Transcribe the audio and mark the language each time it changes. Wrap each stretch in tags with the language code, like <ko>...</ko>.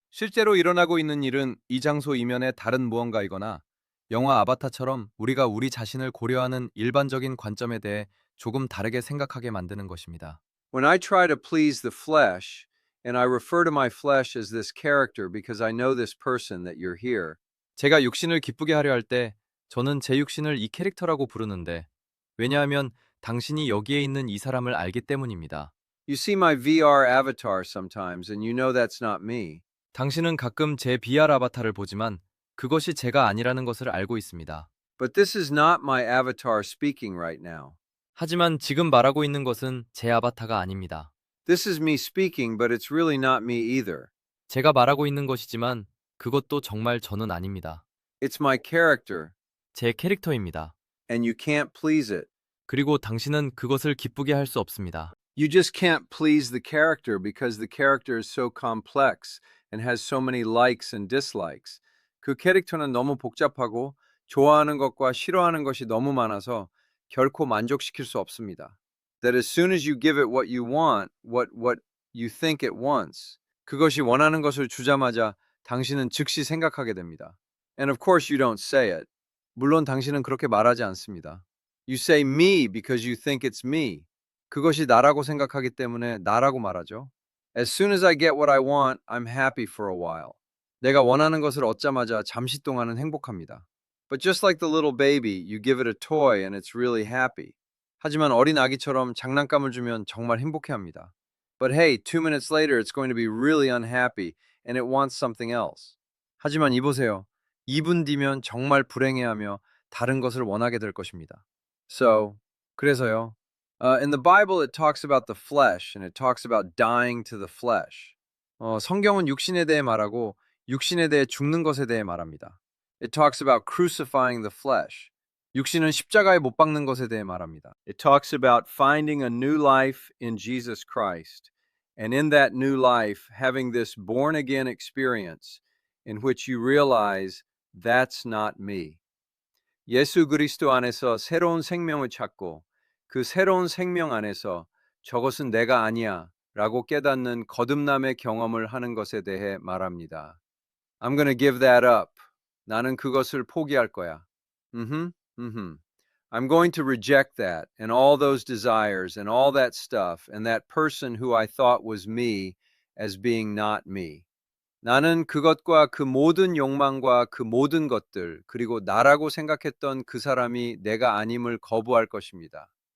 <ko>실제로 일어나고 있는 일은 이 장소 이면에 다른 무언가이거나 영화 아바타처럼 우리가 우리 자신을 고려하는 일반적인 관점에 대해 조금 다르게 생각하게 만드는 것입니다.</ko> <en>When I try to please the flesh, and I refer to my flesh as this character because I know this person that you're here.</en> <ko>제가 육신을 기쁘게 하려 할 때 저는 제 육신을 이 캐릭터라고 부르는데 왜냐하면 당신이 여기에 있는 이 사람을 알기 때문입니다.</ko> <en>You see my VR avatar sometimes and you know that's not me.</en> <ko>당신은 가끔 제 VR 아바타를 보지만 그것이 제가 아니라는 것을 알고 있습니다.</ko> <en>But this is not my avatar speaking right now.</en> <ko>하지만 지금 말하고 있는 것은 제 아바타가 아닙니다.</ko> <en>This is me speaking, but it's really not me either.</en> <ko>제가 말하고 있는 것이지만 그것도 정말 저는 아닙니다.</ko> <en>It's my character.</en> <ko>제 캐릭터입니다.</ko> <en>And you can't please it.</en> <ko>그리고 당신은 그것을 기쁘게 할 수 없습니다.</ko> <en>You just can't please the character because the character is so complex and has so many likes and dislikes.</en> <ko>그 캐릭터는 너무 복잡하고 좋아하는 것과 싫어하는 것이 너무 많아서 결코 만족시킬 수 없습니다.</ko> <en>That as soon as you give it what you want, what you think it wants,</en> <ko>그것이 원하는 것을 주자마자 당신은 즉시 생각하게 됩니다.</ko> <en>And of course you don't say it.</en> <ko>물론 당신은 그렇게 말하지 않습니다.</ko> <en>You say me because you think it's me.</en> <ko>그것이 나라고 생각하기 때문에 나라고 말하죠.</ko> <en>As soon as I get what I want, I'm happy for a while.</en> <ko>내가 원하는 것을 얻자마자 잠시 동안은 행복합니다.</ko> <en>But just like the little baby, you give it a toy and it's really happy.</en> <ko>하지만 어린 아기처럼 장난감을 주면 정말 행복해합니다.</ko> <en>But hey, 2 minutes later it's going to be really unhappy and it wants something else.</en> <ko>하지만 이보세요. 2분 뒤면 정말 불행해하며 다른 것을 원하게 될 것입니다. So, 그래서요.</ko> <en>In the Bible it talks about the flesh and it talks about dying to the flesh.</en> <ko>성경은 육신에 대해 말하고 육신에 대해 죽는 것에 대해 말합니다.</ko> <en>It talks about crucifying the flesh.</en> <ko>육신은 십자가에 못 박는 것에 대해 말합니다.</ko> <en>It talks about finding a new life in Jesus Christ. And in that new life, having this born again experience in which you realize that's not me.</en> <ko>예수 그리스도 안에서 새로운 생명을 찾고 그 새로운 생명 안에서 저것은 내가 아니야 라고 깨닫는 거듭남의 경험을 하는 것에 대해 말합니다.</ko> <en>I'm gonna give that up.</en> <ko>나는 그것을 포기할 거야.</ko> <en>I'm going to reject that and all those desires and all that stuff and that person who I thought was me as being not me.</en> <ko>나는 그것과 그 모든 욕망과 그 모든 것들 그리고 나라고 생각했던 그 사람이 내가 아님을 거부할 것입니다.</ko>